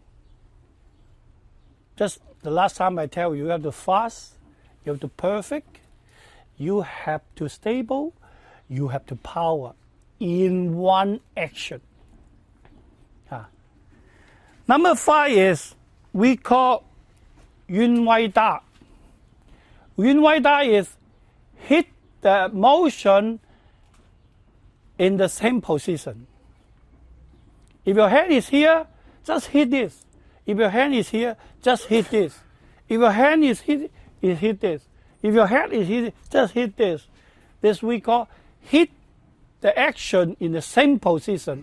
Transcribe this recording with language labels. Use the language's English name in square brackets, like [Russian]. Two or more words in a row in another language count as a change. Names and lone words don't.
[English] Just the last time I tell you, you have to fast, you have to perfect, you have to stable, you have to power in one action. Number 5 is we call 願為打. 願為打 is hit the motion in the same position. If your hand is here, just hit this. If your hand is here, just hit this. If your hand is hit this. If your hand is hit, just hit this. This we call hit the action in the same position.